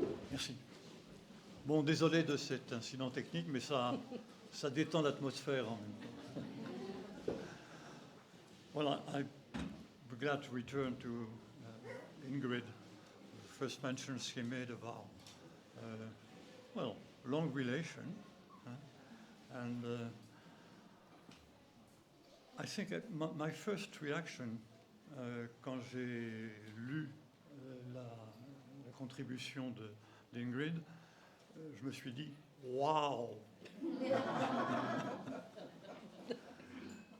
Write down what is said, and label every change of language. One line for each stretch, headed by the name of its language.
French: Merci. Bon, désolé de cet incident technique, mais ça détend l'atmosphère en même temps.
English: Well, I'm glad to return to Ingrid, the first mention she made of our, long relation. And I think my first reaction,
French: quand j'ai lu la contribution d'Ingrid, je me suis dit « Waouh !»